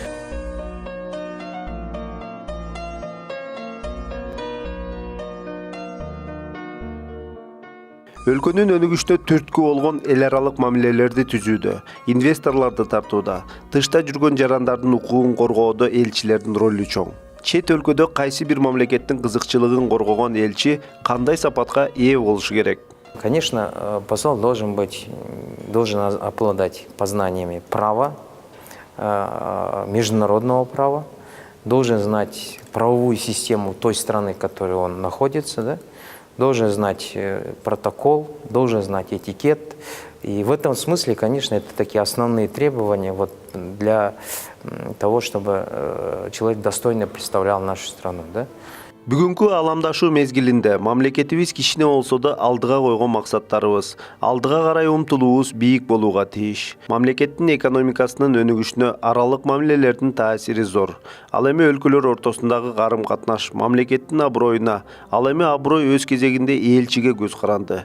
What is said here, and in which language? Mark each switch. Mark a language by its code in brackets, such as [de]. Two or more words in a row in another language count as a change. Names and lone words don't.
[ky] Өлкөнүн өнүгүшүнө түрткү болгон эл аралык мамилелерди түзүүдө, инвесторлорду тартууда, тышта жүргөн жарандардын укугун коргоодо элчилердин ролу чоң. Чет өлкөдө кайсы бир мамлекеттин кызыкчылыгын коргогон элчи кандай сапатка ээ болушу керек? [ru] Конечно, посол должен обладать познаниями права, международного права, должен знать правовую систему той страны, в которой он находится, да? Должен знать протокол, должен знать этикет. И в этом смысле, конечно, это такие основные требования для того, чтобы человек достойно представлял нашу страну. Да? [ky] Бүгүнкү аламдашуу мезгилинде мамлекетибиз кичине болсо да алдыга койгон максаттарыбыз, алдыга карай умтулуубуз бийик болууга тийиш. Мамлекеттин экономикасынын өнүгүшүнө аралык мамилелердин таасири зор. Ал эми өлкөлөр ортосундагы карым-катнаш мамлекеттин аброюна, ал эми аброй өз кезегинде элчиге көз каранды.